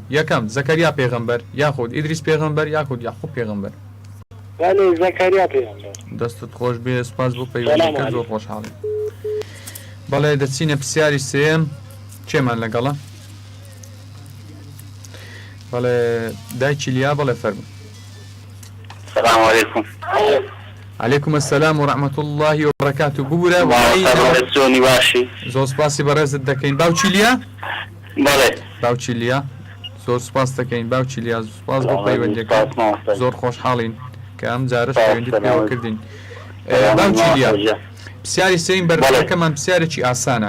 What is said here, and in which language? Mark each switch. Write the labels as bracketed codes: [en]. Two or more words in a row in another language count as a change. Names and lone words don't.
[ckb] یەکەم زەکەریا پێغەمبەر یاخود ئیدریس پێغەمبەر یاخود یعقوب پێغەمبەر. بەڵێ زەکەریا پێغەمبەر. دەستت خۆش بێ سپاس بۆ پەیوەندیەکەت زۆر خۆشحاڵم. بەڵێ دەچینە پرسیاری سێم چێمان لەگەڵە. بەڵێ دایکی لیا بەڵێ فەرموو. [ar] السلام عليكم. عليكم السلام ورحمة الله وبركاته. [ckb] ببورە سونی باشی. زۆر سپاسی بەڕێزت دەکەین. باوکی لیا؟ بەڵێ. باوکی لیا زۆر سپاس دەکەین. باوکی لیا سپاس بۆ پەیوەندیەکەت. زۆر خۆشحاڵین کە ئەم جارش پەیوەندیت پێوە کردین. باوکی لیا پرسیاری سێم بەرنامەکەمان پرسیارێکی ئاسانە.